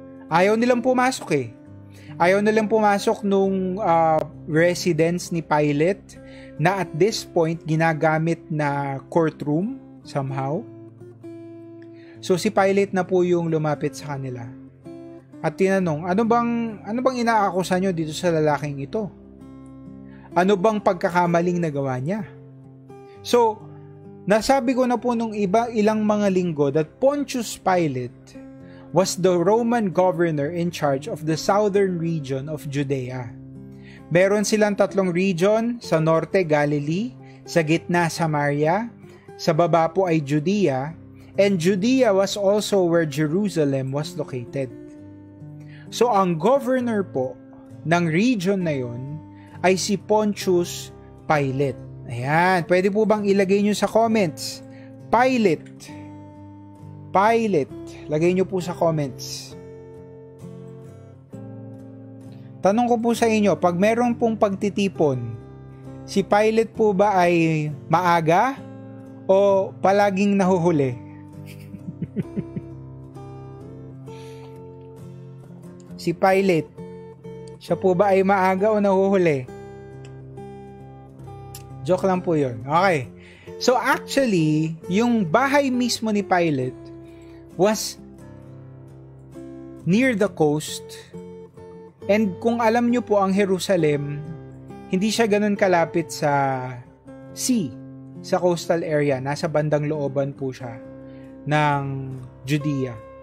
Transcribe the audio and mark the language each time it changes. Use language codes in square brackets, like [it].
[tl] Ayaw nilang pumasok eh. Ayaw nilang pumasok nung residence ni Pilate na [en] at this point [tl] ginagamit na courtroom somehow. So si Pilate na po yung lumapit sa kanila. At tinanong, ano bang inaakusa nyo dito sa lalaking ito? Ano bang pagkakamaling nagawa niya? So, nasabi ko na po nung ilang mga linggo [en] that Pontius Pilate was the Roman governor in charge of the southern region of Judea. [tl] Meron silang 3 region, sa norte Galilee, sa gitna Samaria, sa baba po ay Judea, [en] and Judea was also where Jerusalem was located. [tl] So, ang governor po ng region na yon ay si Pontius Pilate. Ayan, pwede po bang ilagay nyo sa comments? Pilate. Lagay nyo po sa comments. Tanong ko po sa inyo, pag meron pong pagtitipon, si Pilate po ba ay maaga o palaging nahuhuli? Si Pilate, siya po ba ay maaga o nahuhuli? Joke lang po yun. Okay. [en] So actually, [tl] yung bahay mismo ni [en] Pilate was near the coast. [tl] And kung alam nyo po, ang Jerusalem, hindi siya ganun kalapit sa sea, sa coastal area. Nasa bandang looban po siya ng Judea.